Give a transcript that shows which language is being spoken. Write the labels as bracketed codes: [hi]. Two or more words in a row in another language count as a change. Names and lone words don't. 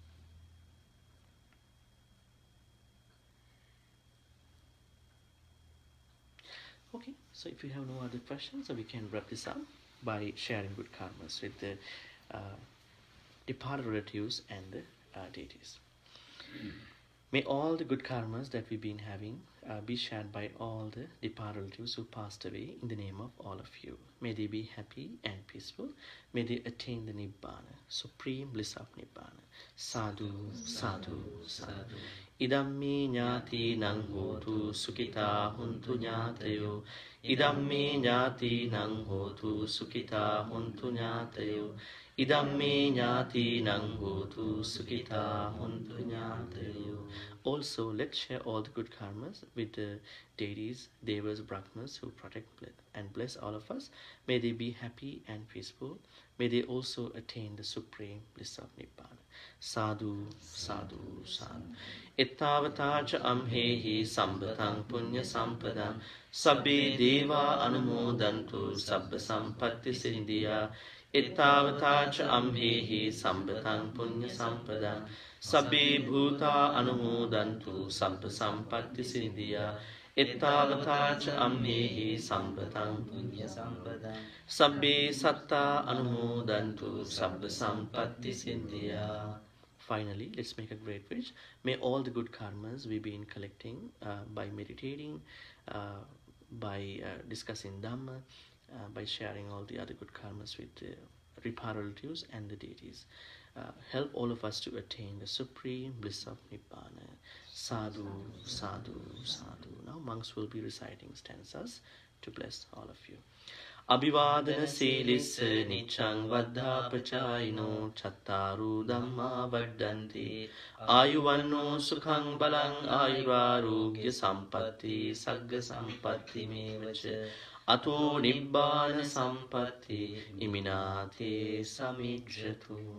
[en] Okay, so if you have no other questions, so we can wrap this up by sharing good karmas with the departed relatives and the deities. May all the good karmas that we've been having be shared by all the departed relatives who passed away in the name of all of you. May they be happy and peaceful. May they attain the Nibbana, supreme bliss of Nibbana. [pi] Sadhu, sadhu, sadhu. Idamme ñāti nang hotu sukita huntu ñātayo. Idamme ñāti nang hotu sukita huntu ñātayo. Idamme ñāti nang hotu sukita huntu ñātayo. [en] Also, let's share all the good karmas with the deities, devas, brahmas who protect and bless all of us. May they be happy and peaceful. May they also attain the supreme bliss of Nibbana. [pi] Sadhu, sadhu, sadhu. Ittavata cha amhehi sambatang punya sampadam. Sabbe deva anumodantu sabba sampatti sindhya. Ittavata cha amhehi sambatang punya sampadam. Sabbe bhuta anumodantu sabba sampatti sindhya. Ittavata cha amhehi sambatang punya sampadam. Sabbe satta anumodantu sabba sampatti sindhya. [en] Finally, let's make a great wish. May all the good karmas we've been collecting by meditating, by discussing Dhamma, by sharing all the other good karmas with the departed relatives and the deities, help all of us to attain the supreme bliss of Nibbana. [pi] Sadhu, sadhu, sadhu. [en] Now monks will be reciting stanzas to bless all of you. [pi] Abhivadana silissa niccang vaddhapachayino chattaru dhamma vaddanti ayuvanno sukhang balang ayurarogya sampatti sagga sampatti mevacha ato nibbana sampatti iminate samijjatu.